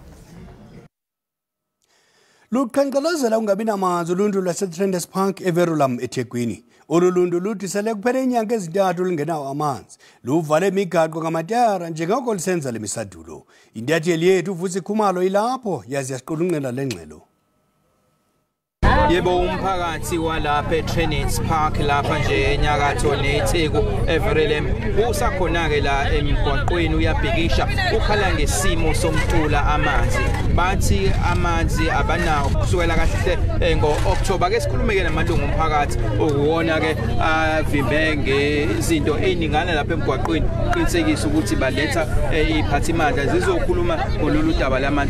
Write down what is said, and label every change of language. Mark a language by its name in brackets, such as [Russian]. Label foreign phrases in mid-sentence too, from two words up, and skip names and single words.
[Xhosa] Luqhankqalazela ungabi namanzi uluntu lwaseTrenders Park eVerulam eThekwini. Olu luntu luthi sele kuphele iinyanga ezintathu lungenawo amanzi. Luvale imigaqo ngamatayara njengoko lisenza le misadulo. Intatheli yethu uVusi Khumalo ilapho yazi yasiqulunqela le ngxelo. [Zulu] Yebo umphakathi walapha eTrenders Park lapha nje enyakatho neTheku eVerulam usakhona ke la emgwaqweni uyabhekisha ukhala ngesimo somtula amanzi. Bathi amanzi abanawo kusukela kahle ngo-October ke sikhulume ke namalungu omphakathi ukuwona ke avimbe ngezinto eziningana lapha emgwaqweni qinisekisa ukuthi baletha iphathimandla zizokhuluma ngololu daba lamanzi.